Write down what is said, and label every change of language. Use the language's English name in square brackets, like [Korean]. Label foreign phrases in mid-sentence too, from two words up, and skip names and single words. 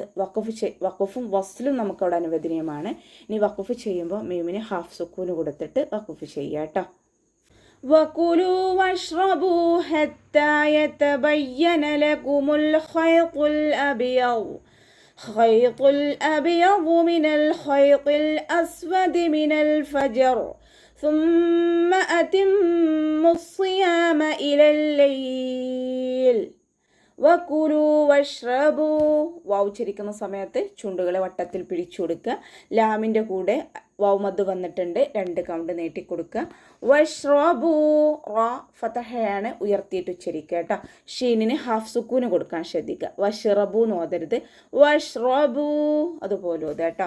[Malayalam] വഖഫും വസ്ലും നമുക്കവിടെ അനുവദനീയമാണ്. ഇനി വഖഫ് ചെയ്യുമ്പോൾ മീമിന് ഹാഫ് സുക്കൂന് കൊടുത്തിട്ട് വഖഫ് ചെയ്യുക കേട്ടോ. [Arabic] وكلوا واشربوا حتى يتبين لكم الخيط الأبيض الخيط الأبيض من الخيط الأسود من الفجر ثم أتموا الصيام إلى الليل وكلوا واشربوا. [Malayalam] വാവ് ഉച്ചരിക്കുന്ന സമയത്ത് ചുണ്ടുകളെ വട്ടത്തിൽ പിടിച്ചു കൊടുക്കുക. ലാമിൻ്റെ കൂടെ വാവ് മദ് വന്നിട്ടുണ്ട്, 2 കൗണ്ട് നീട്ടിക്കൊടുക്കുക. വഷ്റബു റ ഫതഹയാണ്, ഉയർത്തിയിട്ട് ഉച്ചരിക്കുക കേട്ടോ. ഷീനിന് ഹാഫ് സുക്കൂന് കൊടുക്കാൻ ശ്രദ്ധിക്കുക. വഷ്റബു എന്ന് ഓതരുത്, വഷ്റബു അതുപോലെ ഓതുക കേട്ടോ.